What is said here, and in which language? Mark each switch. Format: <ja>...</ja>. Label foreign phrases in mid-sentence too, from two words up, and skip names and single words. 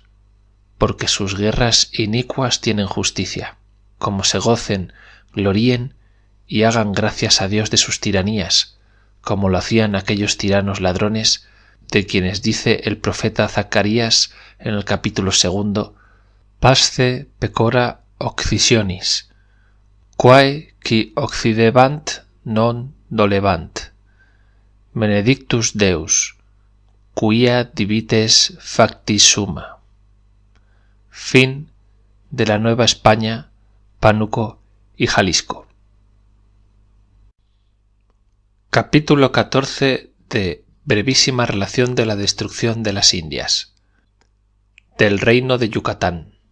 <es>porque sus guerras inicuas tienen justicia, como se gocen, gloríen y hagan gracias a Dios de sus tiranías, como lo hacían aquellos tiranos ladrones, de quienes dice el profeta Zacarías en el capítulo 2,</es> <la>pasce pecora occisionis, quae qui occidebant non dolebant, benedictus Deus, quia divites factis summa.</la> <es>Fin de la Nueva España, Pánuco y Jalisco. Capítulo 14 de brevísima relación de la destrucción de las Indias. Del reino de Yucatán.</es>